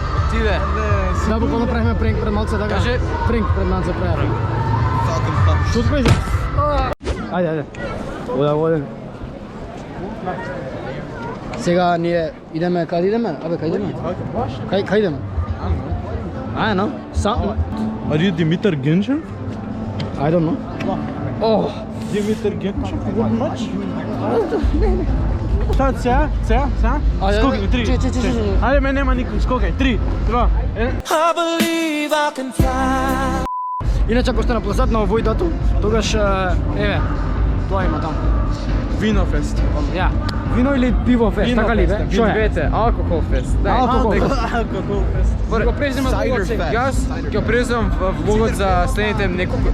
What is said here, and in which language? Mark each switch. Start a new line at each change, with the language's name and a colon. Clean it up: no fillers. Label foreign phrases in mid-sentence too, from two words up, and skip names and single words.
Macedonian: Ти бе. Да, буквално правиме пренк пред малце, така? Кажи. Пренк пред малце правиме. Што кажеш? Ајде. Оден. Сега ние идеме, каде идеме? Абе, каде идеме? Каде идеме?
English: I don't know. Something. Are you Димитър Генчев? I don't know. Oh. Димитър Генчев? What much?
Macedonian: Сега? Скокай, 3. Айде, ме нема никой, скокай, 3, 2, 1.
English: I believe I can fly.
Macedonian: Иначе ако сте на Площад на овој датум, тогаш еве, тоа има таму. Винофест. Ја. Вино или пиво фест, така ли бе? Што е? Двете, алкохол фест. Алкохол фест. Алкохол фест. Го преземам влогот. Јас ќе преземам влогот за следните неколку...